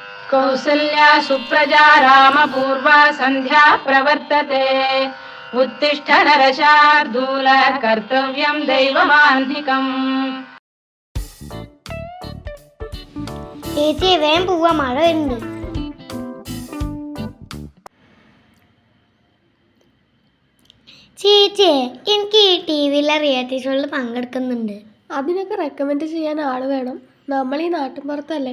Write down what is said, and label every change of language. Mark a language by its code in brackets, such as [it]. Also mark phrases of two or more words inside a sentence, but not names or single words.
[sa] कौसल्या सुप्रजा रामपूर्वा सन्ध्या प्रवर्तते उत्तिष्ठ नरशार्दूल कर्तव्यं दैवमान्धिकम्. [ml] ചേച്ചി വേഗം പോവാ, മഴ വരുന്നുണ്ട്. ചേച്ചി എനിക്ക് ഈ ടി വിയിലെ റിയാലിറ്റി ഷോയിൽ പങ്കെടുക്കുന്നുണ്ട്. അതിനൊക്കെ റെക്കമെൻഡ് ചെയ്യാൻ ആൾ വേണം. നമ്മൾ ഈ നാട്ടിൻപുറത്തല്ലേ.